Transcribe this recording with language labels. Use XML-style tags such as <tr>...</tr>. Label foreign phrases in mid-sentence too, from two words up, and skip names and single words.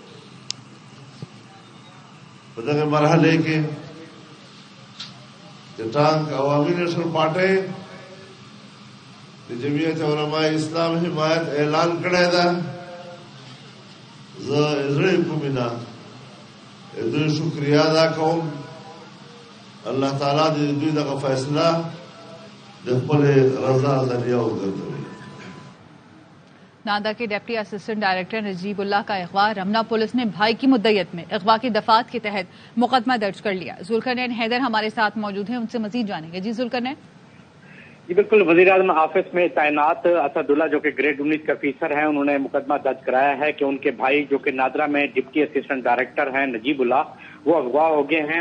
<ps>په دغه مرحله کې د ټانک عوامي نیشنل پارټۍ د جمعیت علماء اسلام حمایت اعلان کړی ده. زه زړه کوم نه دوی شکریا ادا کوم. الله تعالی دې دوی دغه فیصله د خپل رضا ذریعہ وګرځوي.</ps> <ur>ناندہ کے</ur> <en>deputy assistant director</en> <ur>نجیب اللہ کا اغوا. رمنا پولیس نے بھائی کی مدعیت میں اغوا کی دفعات کے تحت مقدمہ درج کر لیا. ذوالقرنین حیدر ہمارے ساتھ موجود ہیں, ان سے مزید جانیں گے. جی ذوالقرنین. جی بالکل, وزیر اعظم آفس میں تعینات اسد اللہ جو کہ گریڈ 19 کے افیسر ہیں, انہوں نے مقدمہ درج کرایا ہے کہ ان کے بھائی جو کہ نادرا میں</ur> <en>deputy assistant director</en> <ur>ہیں نجیب اللہ, وہ اغوا ہو گئے ہیں.</ur>